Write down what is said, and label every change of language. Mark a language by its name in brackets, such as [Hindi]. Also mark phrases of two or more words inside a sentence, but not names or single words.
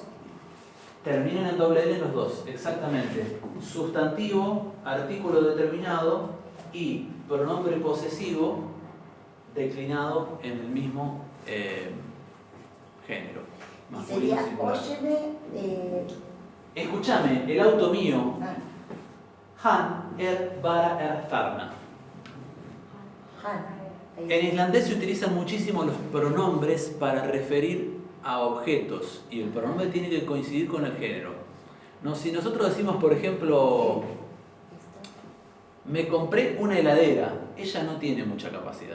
[Spanish] terminan en doble L los dos, exactamente. Sustantivo, artículo determinado y pronombre posesivo declinado en el mismo género. Masculino Sería singular. óyeme. Escúchame, el auto mío. Ah, [Icelandic] Han bara Tharna. [Spanish] Han. Ahí. En islandés se utilizan muchísimo los pronombres para referir a objetos y el pronombre tiene que coincidir con el género. No, si nosotros decimos, por ejemplo, me compré una heladera, ella no tiene mucha capacidad.